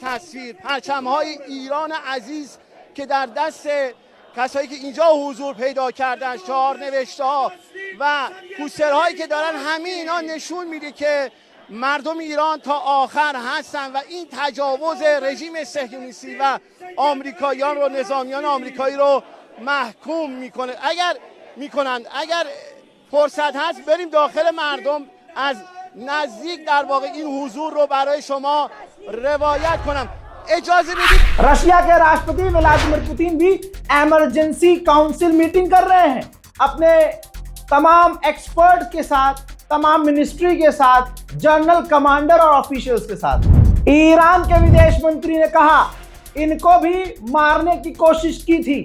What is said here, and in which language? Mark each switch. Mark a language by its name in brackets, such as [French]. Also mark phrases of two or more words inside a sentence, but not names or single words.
[Persian] تصویر پرچم‌های ایران عزیز که در دست کسایی که اینجا حضور پیدا کردن، شعار نوشته‌ها و پوسترهایی که دارن، همه اینا نشون میده که مردم ایران تا آخر هستن و این تجاوز رژیم صهیونیستی و آمریکاییان رو، نظامیان آمریکایی رو محکوم میکنه. اگر فرصت هست بریم داخل مردم، از نزدیک در واقع این حضور رو برای شما روایت کنم. اجازه بدید. [Hindi] रशिया के राष्ट्रपति व्लादिमीर पुतिन भी [English] emergency council meeting [Hindi] कर रहे हैं अपने तमाम एक्सपर्ट के साथ, तमाम मिनिस्ट्री के साथ, [English] general commander [Hindi] और ऑफिशियल्स के साथ। ईरान के विदेश मंत्री ने कहा इनको भी मारने की कोशिश की थी।